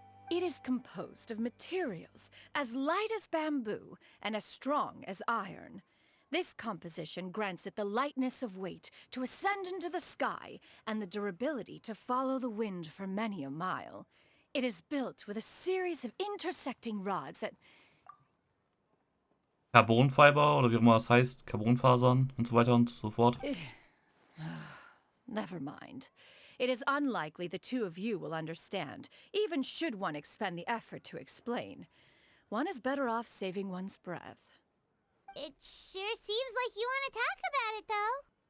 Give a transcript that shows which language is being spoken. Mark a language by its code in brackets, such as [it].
[en] It is composed of materials as light as bamboo and as strong as iron. This composition grants it the lightness of weight to ascend into the sky and the durability to follow the wind for many a mile. It is built with a series of intersecting rods that... [de] Carbonfiber oder wie auch immer das heißt, Carbonfasern und so weiter und so fort. [en] Never mind. It is unlikely the two of you will understand, even should one expend the effort to explain. One is better off saving one's breath. It sure seems like you want to talk about it, though.